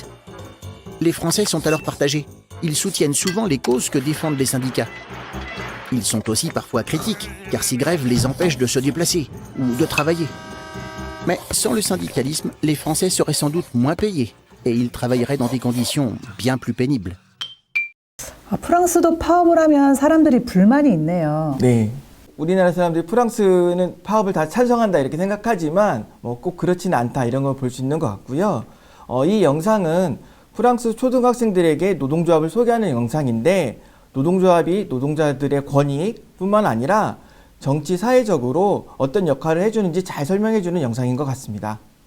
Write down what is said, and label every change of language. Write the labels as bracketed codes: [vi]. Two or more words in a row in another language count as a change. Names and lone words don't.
[fr] Les Français sont alors partagés. Ils soutiennent souvent les causes que défendent les syndicats. Ils sont aussi parfois critiques, car ces grèves les empêchent de se déplacer ou de travailler. Mais sans le syndicalisme, les Français seraient sans doute moins payés et ils travailleraient dans des conditions bien plus pénibles. [ko] 프랑스도 파업을 하면 사람들이 불만이 있네요. 네. 우리나라 사람들이 프랑스는 파업을 다 찬성한다 이렇게 생각하지만 뭐 꼭 그렇지는 않다 이런 걸 볼 수 있는 것 같고요. 이 영상은 프랑스 초등학생들에게 노동조합을 소개하는 영상인데 노동조합이 노동자들의 권익뿐만 아니라 정치 사회적으로 어떤 역할을 해주는지 잘 설명해주는 영상인 것 같습니다.